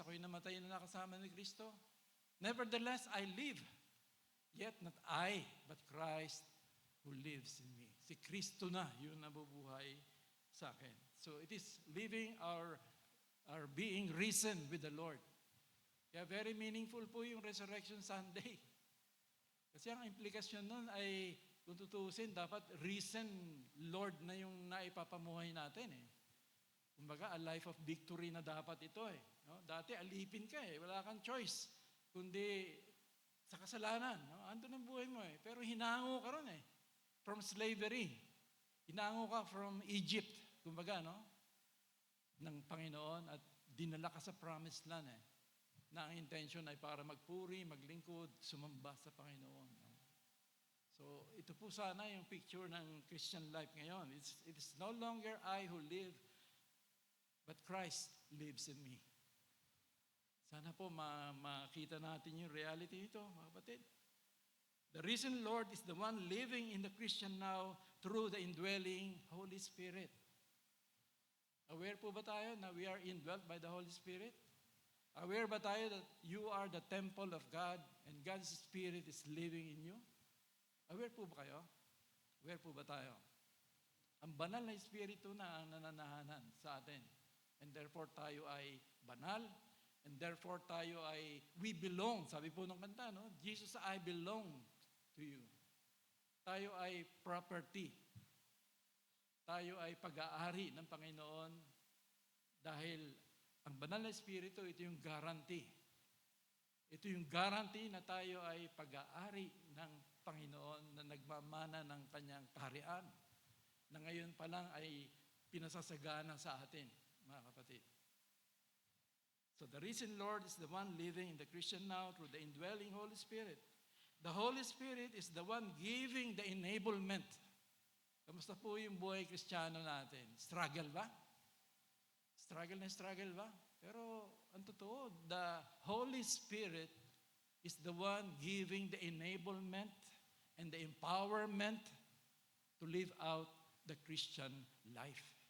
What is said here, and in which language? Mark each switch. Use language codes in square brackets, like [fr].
[tl] Ako'y namatay na nakasama ni Kristo. [en] Nevertheless, I live. Yet not I, but Christ who lives in me. [tl] Si Kristo na yung nabubuhay sa akin. [en] So it is living our being risen with the Lord. [tl] Kaya very meaningful po yung Resurrection Sunday. Kasi ang implikasyon nun ay, kung tutuusin, dapat risen Lord na yung naipapamuhay natin eh. Kumbaga, [en] a life of victory [tl] na dapat ito eh. No? Dati alipin ka eh, wala kang choice. Kundi sa kasalanan. No? Andun ang buhay mo eh. Pero hinango ka ron eh. From slavery. Hinango ka from Egypt. Kumbaga, no? Ng Panginoon at dinala ka sa promised land eh. Na ang intention ay para magpuri, maglingkod, sumamba sa Panginoon. No? So, ito po sana yung picture ng Christian life ngayon. [en] It is no longer I who live, but Christ lives in me. [tl] Sana po makita natin yung reality nito, mga kapatid. [en] The risen Lord is the one living in the Christian now through the indwelling Holy Spirit. [tl] Aware po ba tayo na [en] we are indwelt by the Holy Spirit? [tl] Aware ba tayo [en] that you are the temple of God and God's Spirit is living in you? [tl] Aware po ba kayo? Aware po ba tayo? Ang banal na Espiritu na ang nananahanan sa atin. [en] And therefore [tl] tayo ay banal. [en] And therefore tayo ay, we belong. [tl] Sabi po ng kanta, no? [en] Jesus, I belong to you. [tl] Tayo ay property. Tayo ay pag-aari ng Panginoon dahil ang banal na Espiritu, ito yung guarantee. Ito yung guarantee na tayo ay pag-aari ng Panginoon na nagmamana ng kanyang kaharian na ngayon pa lang ay pinasasagana sa atin, mga kapatid. [en] So the risen Lord is the one living in the Christian now through the indwelling Holy Spirit. The Holy Spirit is the one giving the enablement. [tl] Kamusta po yung buhay Kristiyano natin? [en] Struggle ba? [tl] Struggle ba? Pero ang totoo, [en] the Holy Spirit is the one giving the enablement and the empowerment to live out the Christian life.